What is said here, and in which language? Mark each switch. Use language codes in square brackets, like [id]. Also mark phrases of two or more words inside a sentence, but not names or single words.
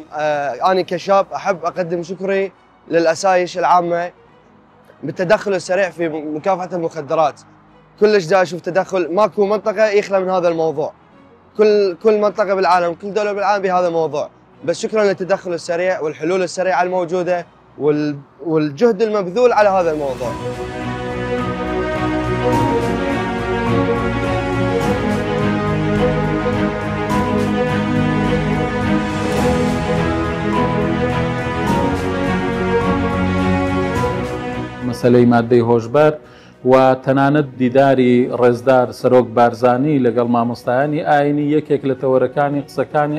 [ar] أنا كشاب أحب أقدم شكري للأسايش العامة بالتدخل السريع في مكافحة المخدرات. كلش دا أشوف تدخل، ماكو منطقة يخلى من هذا الموضوع، كل منطقة بالعالم، كل دولة بالعالم بهذا الموضوع. بس شكرا للتدخل السريع والحلول السريعة الموجودة والجهد المبذول على هذا الموضوع. [ckb] مەسەلەی مادەی هۆشبەر و تەنانەت دیداری ڕێزدار سەرۆک بارزانی لەگەڵ مامۆستایانی ئاینی یەکێک لە تەوەرەکانی قسەکانی